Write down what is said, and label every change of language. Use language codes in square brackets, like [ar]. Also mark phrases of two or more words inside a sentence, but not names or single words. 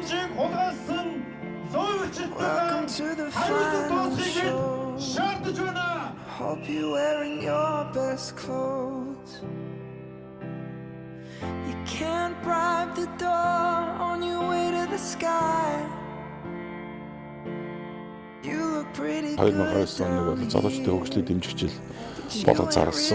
[en] Welcome to the final show. Hope you're wearing your best clothes. You can't bribe the door on your way to the sky. You look pretty good. [mn] 2009 оны бол залуучдын хөгжлийг дэмжих жил болоод зарласан.